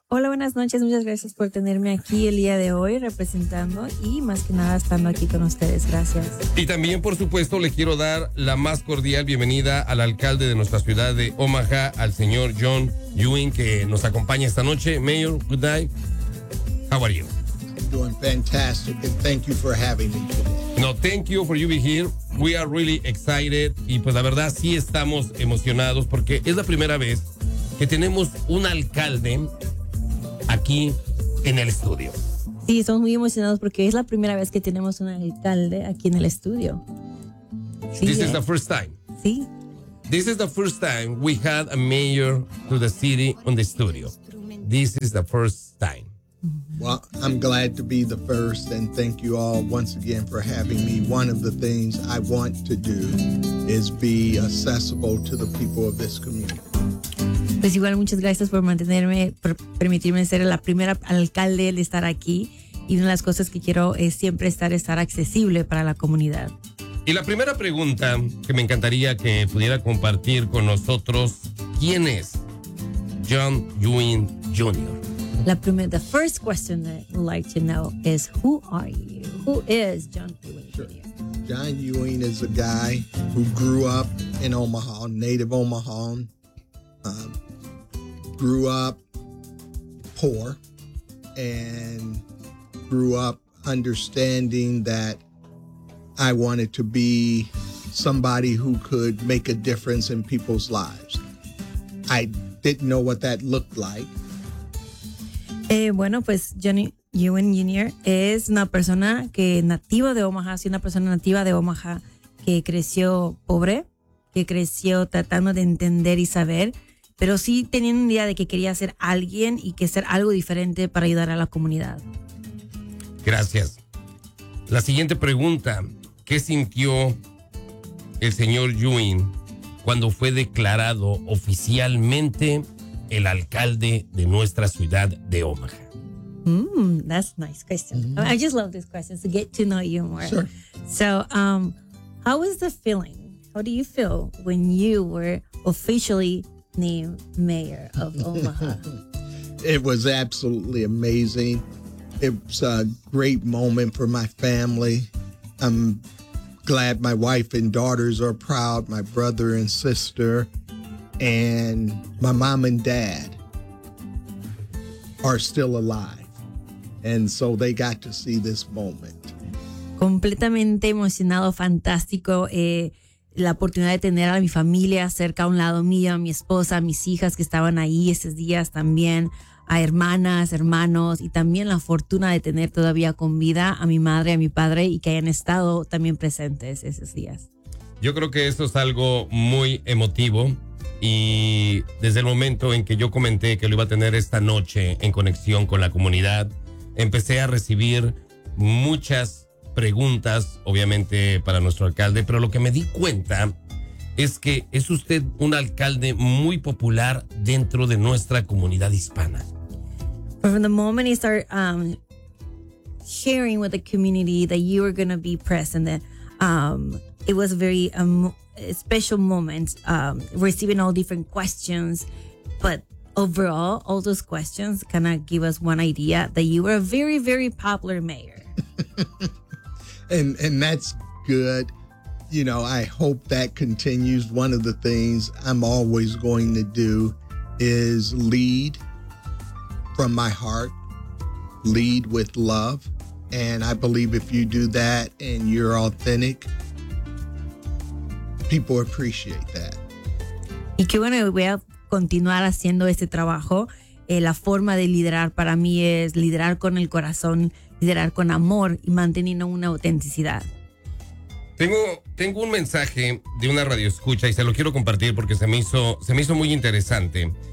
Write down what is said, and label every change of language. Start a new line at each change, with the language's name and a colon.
Spanish: Hola, buenas noches, muchas gracias por tenerme aquí el día de hoy representando y más que nada estando aquí con ustedes, gracias. Y también, por supuesto, le quiero dar la más cordial bienvenida al alcalde de nuestra ciudad de Omaha, al señor John Ewing, que nos acompaña esta noche.
English: Mayor, good night. How are you? Doing fantastic and thank you for having me. No, thank you for you being here. We are really excited
Spanish: y pues la verdad sí estamos emocionados porque es la primera vez que tenemos un alcalde aquí en el estudio. Sí, estamos muy emocionados porque es la primera vez que tenemos un alcalde aquí en el estudio.
English: Sí, this is the first time.
Spanish: Sí.
English: This is the first time we had a mayor to the city on the studio. This is the first time. Well, I'm glad to be the first and thank you all once again for having me. One of the things I want to do is be accessible to the people of this community.
Spanish: Pues igual muchas gracias por mantenerme, por permitirme ser la primera alcalde de estar aquí y una de las cosas que quiero es siempre estar accesible para la comunidad. Y la primera pregunta que me encantaría que pudiera compartir con nosotros, ¿quién es John Ewing Jr.?
English: The first question that I'd like to know is, who are you? Who is John Ewing? Sure. John Ewing is a guy who grew up in Omaha, native Omaha. Grew up poor and grew up understanding that I wanted to be somebody who could make a difference in people's lives. I didn't know what that looked like.
Spanish: Bueno, pues Johnny Ewing Jr. es una persona que nativa de Omaha, sí, una persona nativa de Omaha que creció pobre, que creció tratando de entender y saber, pero sí teniendo una idea de que quería ser alguien y que ser algo diferente para ayudar a la comunidad. Gracias. La siguiente pregunta, ¿qué sintió el señor Ewing cuando fue declarado oficialmente el alcalde de nuestra ciudad de Omaha?
English: That's a nice question. Mm-hmm. I just love this question to get to know you more. Sure. So, how was the feeling? How do you feel when you were officially named mayor of Omaha? It was absolutely amazing. It's a great moment for my family. I'm glad my wife and daughters are proud, my brother and sister. And my mom and dad are still alive. And so they got to see this moment.
Spanish: Completamente emocionado, fantástico. La oportunidad de tener a mi familia cerca a un lado mío, a mi esposa, a mis hijas que estaban ahí esos días también, a hermanas, hermanos, y también la fortuna de tener todavía con vida a mi madre, a mi padre, y que hayan estado también presentes esos días. Yo creo que eso es algo muy emotivo. Y desde el momento en que yo comenté que lo iba a tener esta noche en conexión con la comunidad, empecé a recibir muchas preguntas, obviamente, para nuestro alcalde. Pero lo que me di cuenta es que es usted un alcalde muy popular dentro de nuestra comunidad hispana.
English: From the moment you start sharing with the community that you are going to be present, it was very special moment, receiving all different questions, but overall, all those questions kind of give us one idea that you were a very, very popular mayor. And that's good. You know, I hope that continues. One of the things I'm always going to do is lead from my heart, lead with love. And I believe if you do that and you're authentic, people appreciate that.
Spanish: Y qué bueno, voy a continuar haciendo este trabajo. La forma de liderar para mí es liderar con el corazón, liderar con amor y manteniendo una autenticidad. Tengo un mensaje de una radioescucha y se lo quiero compartir porque se me hizo muy interesante.